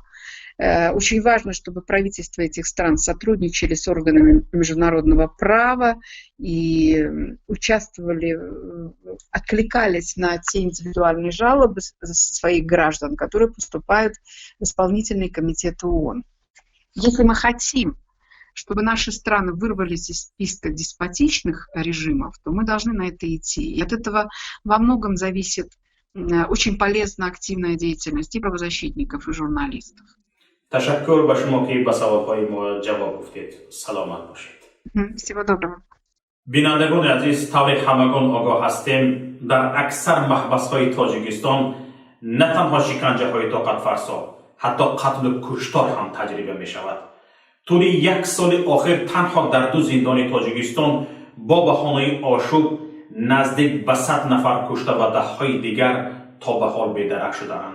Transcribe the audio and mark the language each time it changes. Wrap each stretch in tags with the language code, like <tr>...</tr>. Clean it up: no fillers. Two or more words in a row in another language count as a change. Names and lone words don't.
<ru>Очень важно, чтобы правительства этих стран сотрудничали с органами международного права и участвовали, откликались на те индивидуальные жалобы своих граждан, которые поступают в исполнительный комитет ООН. Если мы хотим, чтобы наши страны вырвались из списка деспотичных режимов, то мы должны на это идти. И от этого во многом зависит очень полезная активная деятельность и правозащитников, и журналистов.</ru> <tg>تشکر به شما که به سوالهای ما جواب گفتید. سلامت باشید.</tg> <ru>Всего доброго.</ru> <tg>بینندگان عزیز، طور همگان آگاه هستیم در اکثر محبس‌های تاجیکستان نه تنها شکنجه‌های طاقت فرسا، حتی قتل و کشتار هم تجربه می شود. طول یک سال آخر تنها در 2 زندان تاجیکستان با بهانه آشوب نزدیک به 100 نفر کشته و ده‌های دیگر تا به حال بی‌درک شده‌اند.</tg>